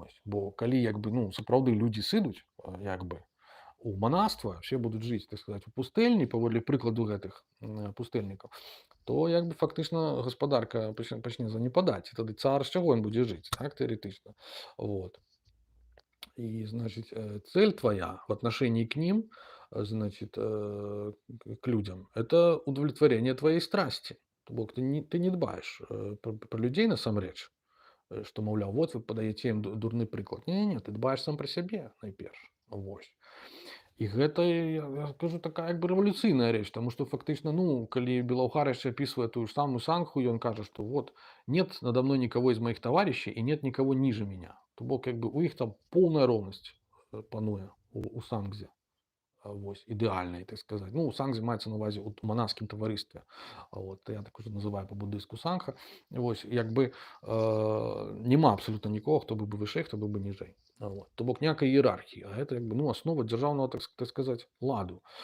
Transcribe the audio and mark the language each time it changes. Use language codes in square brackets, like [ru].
[be] Бо калі, як бы, ну, сапраўды людзі сыдуць, як бы, у манаства, все будуць жыць, так сказаць, у пустэльні, паводле прыкладу гэтых пустэльнікаў, то як бы фактычна гаспадарка пачне занепадаць, і тады цар з чаго ён будзе жыць, так, тэарэтычна. Вот. [ru] И, значит, цель твоя в отношении к ним, значит, к людям, это удовлетворение твоей страсти. [be] То бок ты не дбаешь про людей насамрэч, што, маўляў, вот вы падаеце ім дурны прыклад. Не, ты дбаеш сам пра сябе найперш. Вось. І гэта, я кажу, такая як бы рэвалюцыйная рэч, таму што фактычна, ну, калі Белаўхар яшчэ апісвае тую ж самую сангху, ён кажа, што [ru] вот нет надо мной никого из моих товарищей и нет никого ниже меня. [be] То бок, як бы у іх там поўная роўнасць пануе у сангзе. Вось, ідэальнай, так сказаць. Ну, у сангзе маецца на ўвазе ў манаскім таварыстве. Вот, я так уже называю па-будыску сангха. Вось, як бы няма абсалютна нікога, хто быў бы вышэй, хто быў бы ніжэй. Вот. То бок ніякай іерархіі, а гэта як бы, ну, аснова дзяржаўнага, так сказаць, ладу.